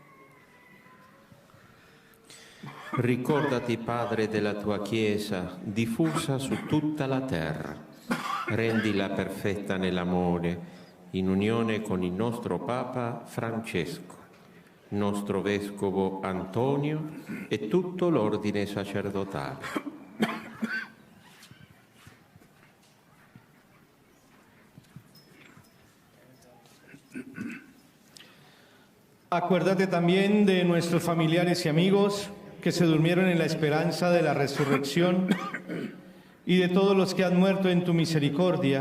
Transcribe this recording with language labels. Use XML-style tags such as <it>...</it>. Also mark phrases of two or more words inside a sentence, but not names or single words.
<it>Ricordati, Padre, della tua Chiesa, diffusa su tutta la terra. Rendila perfetta nell'amore, in unione con il nostro Papa Francesco, nostro Vescovo Antonio e tutto l'ordine sacerdotale.</it> <es>Acuérdate también de nuestros familiares y amigos que se durmieron en la esperanza de la resurrección y de todos los que han muerto en tu misericordia.</es>